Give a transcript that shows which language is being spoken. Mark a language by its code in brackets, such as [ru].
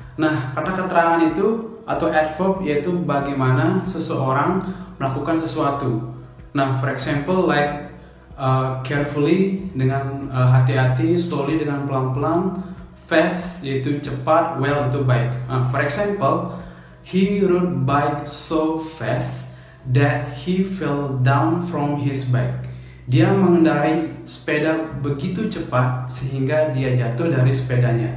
[id] Nah, kata keterangan itu atau adverb yaitu bagaimana seseorang melakukan sesuatu. Nah, [en] for example like [id] carefully dengan hati-hati, slowly dengan pelan-pelan, fast yaitu cepat, well itu baik. [en] For example, he rode bike so fast that he fell down from his bike. [id] Dia mengendarai sepeda begitu cepat sehingga dia jatuh dari sepedanya.